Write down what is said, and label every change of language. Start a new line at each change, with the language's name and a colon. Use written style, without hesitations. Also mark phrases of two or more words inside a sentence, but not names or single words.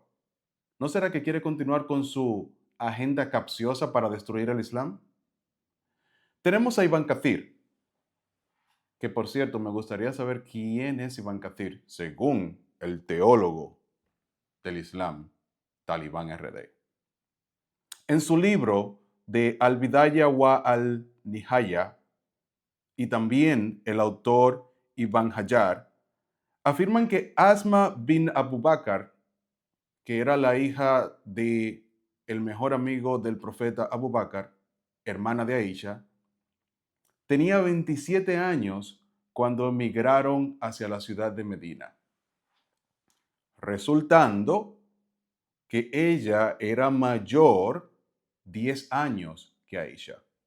Spanish: ¿No será que quiere continuar con su agenda capciosa para destruir el Islam? Tenemos a Ibn Kathir, que por cierto me gustaría saber quién es Ibn Kathir, según el teólogo del Islam, Talibán RD. En su libro de Al-Bidaya wa al-Nihaya, y también el autor Ibn Hajar, afirman que Asma bin Abu Bakr, que era la hija de el mejor amigo del profeta Abu Bakr, hermana de Aisha, tenía 27 años cuando emigraron hacia la ciudad de Medina, resultando que ella era mayor 10 años que Aisha.